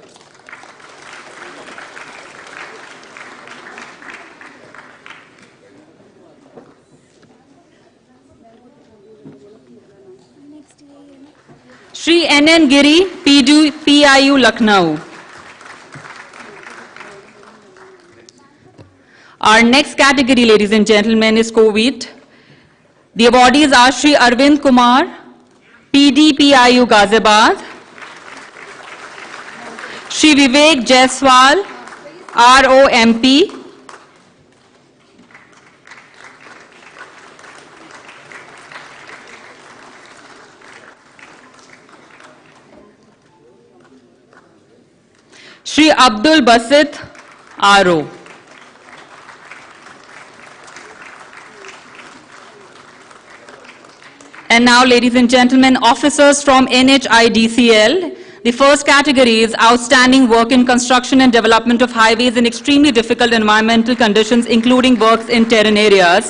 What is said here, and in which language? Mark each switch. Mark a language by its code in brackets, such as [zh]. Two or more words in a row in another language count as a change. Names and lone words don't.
[en] Shri N.N. Giri, PIU Lucknow. Our next category, ladies and gentlemen, is COVID. The awardees are Shri Arvind Kumar, PDPIU Ghaziabad. Shri Vivek Jaiswal, ROMP. Shri Abdul Basit, RO. And now, ladies and gentlemen, officers from NHIDCL. The first category is outstanding work in construction and development of highways in extremely difficult environmental conditions, including works in terrain areas.